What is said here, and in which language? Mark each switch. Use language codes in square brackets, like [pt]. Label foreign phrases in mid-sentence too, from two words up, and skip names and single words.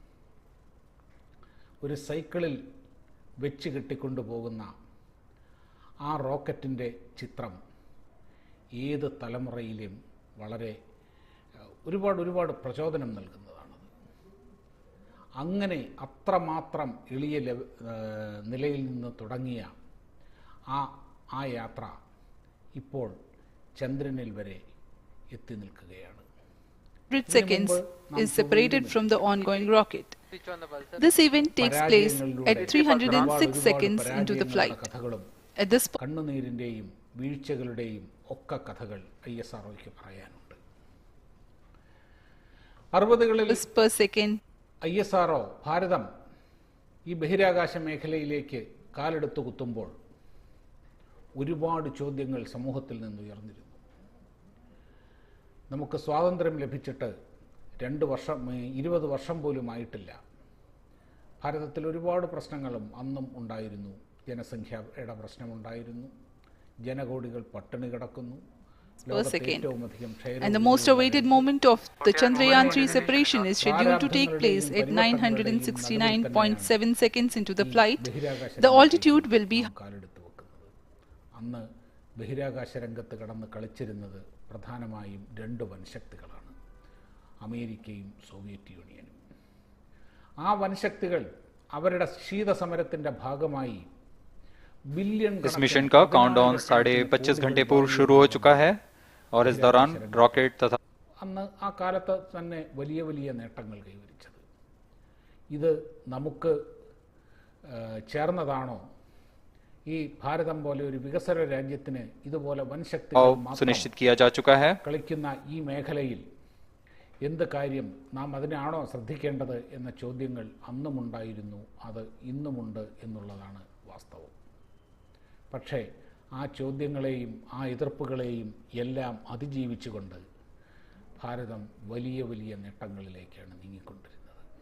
[ml] ഒരു സൈക്കിളിൽ വെച്ച് കെട്ടിക്കൊണ്ടുപോകുന്ന ആ റോക്കറ്റിൻ്റെ ചിത്രം ഏത് തലമുറയിലും വളരെ ഒരുപാട് പ്രചോദനം നൽകുന്നതാണത്. അങ്ങനെ അത്രമാത്രം എളിയ നിലയിൽ നിന്ന് തുടങ്ങിയ ആ യാത്ര ഇപ്പോൾ ചന്ദ്രനിൽ വരെ എത്തി നിൽക്കുകയാണ്. [en] 100 seconds is separated from the ongoing rocket. This event takes place at 306 seconds into the flight. At this point, [ml] കണ്ണുനീരിൻ്റെയും വീഴ്ചകളുടെയും ഒക്കെ കഥകൾ ISROയ്ക്ക് പറയാനുണ്ട്. 60കളിൽ [en] per second, [ml] ISRO ഭാരതം ഈ ബഹിരാകാശ മേഖലയിലേക്ക് കാലെടുത്തു കുത്തുമ്പോൾ ഒരുപാട് ചോദ്യങ്ങൾ സമൂഹത്തിൽ നിന്ന് ഉയർന്നിരുന്നു. നമുക്ക് സ്വാതന്ത്ര്യം ലഭിച്ചിട്ട് 20 വർഷം പോലും ആയിട്ടില്ല. ഭാരതത്തിൽ ഒരുപാട് പ്രശ്നങ്ങളും അന്നും ഉണ്ടായിരുന്നു. ജനസംഖ്യയുടെ പ്രശ്നമുണ്ടായിരുന്നു, ജനകോടികൾ പട്ടിണി കിടക്കുന്നു. [en] and the most awaited moment of the Chandrayaan 3 separation is scheduled to take place at 969.7 seconds into the flight. The altitude will be [ml] അന്ന് ബഹിരാകാശ രംഗത്ത് കടന്ന് കളിച്ചിരുന്നത് പ്രധാനമായും 2 വൻശക്തികളാണ്, അമേരിക്കയും സോവിയറ്റ് യൂണിയനും. ആ വൻശക്തികൾ അവരുടെ ശീതസമരത്തിൻ്റെ ഭാഗമായി बिलियन [hi] इस मिशन का काउंटडाउन 25.5 घंटे पूर्व शुरू हो चुका है और इस दौरान रॉकेट तथा [ml] അന്ന് ആ കാലത്ത് തന്നെ വലിയ നേട്ടങ്ങൾ കൈവരിച്ചത്. ഇത് നമുക്ക് ചേർന്നതാണോ? ഈ ഭാരതം പോലെ ഒരു വികസന രാജ്യത്തിന് ഇതുപോലെ വൻശക്തികൾ [hi] सुनिश्चित किया जा चुका है. [ml] കളിക്കുന്ന ഈ മേഖലയിൽ എന്ത് കാര്യം നാം അതിനാണോ ശ്രദ്ധിക്കേണ്ടത് എന്ന ചോദ്യങ്ങൾ അന്നുമുണ്ടായിരുന്നു, അത് ഇന്നുമുണ്ട് എന്നുള്ളതാണ് വാസ്തവം. പക്ഷേ ആ ചോദ്യങ്ങളെയും ആ എതിർപ്പുകളെയും എല്ലാം അതിജീവിച്ചുകൊണ്ട് ഭാരതം വലിയ നേട്ടങ്ങളിലേക്കാണ് നീങ്ങിക്കൊണ്ടിരുന്നത്.